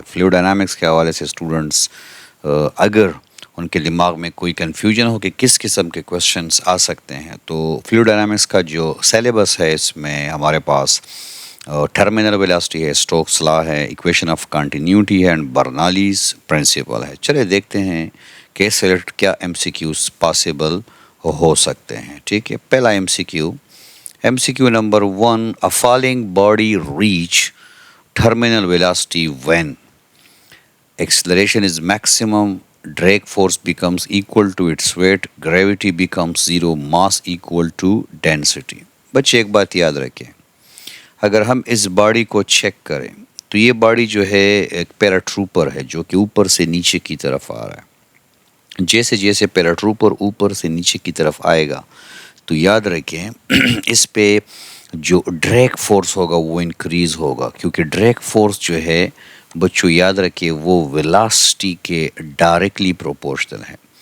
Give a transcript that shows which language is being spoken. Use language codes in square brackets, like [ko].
[hi] Fluid dynamics के हवाले से स्टूडेंट्स अगर उनके दिमाग में कोई कन्फ्यूजन हो कि किस किस्म के क्वेश्चंस आ सकते हैं, तो फ्लूइड डायनामिक्स का जो सिलेबस है इसमें हमारे पास टर्मिनल वेलोसिटी है, स्टोक्स लॉ है, इक्वेशन ऑफ कंटिन्यूटी है एंड बर्नौलीज प्रिंसिपल है। चलिए देखते हैं कि सेलेक्ट क्या एमसीक्यूज पॉसिबल हो सकते हैं। ठीक है, पहला MCQ number 1, [en] A falling body reach terminal velocity when acceleration is maximum, drag force becomes equal to its weight, gravity becomes zero, mass equal to density। [hi] बच्चे एक बात याद रखें, अगर हम इस बॉडी को चेक करें तो ये बॉडी जो है एक पैराट्रूपर है जो कि ऊपर से नीचे की तरफ आ रहा है। जैसे जैसे पैराट्रूपर ऊपर से नीचे की तरफ आएगा तो याद रखें इस पे जो ड्रैग फोर्स होगा वो इंक्रीज़ होगा, क्योंकि ड्रैग फोर्स जो है बच्चों याद रखिए वो वेलोसिटी के डायरेक्टली प्रोपोर्शनल है।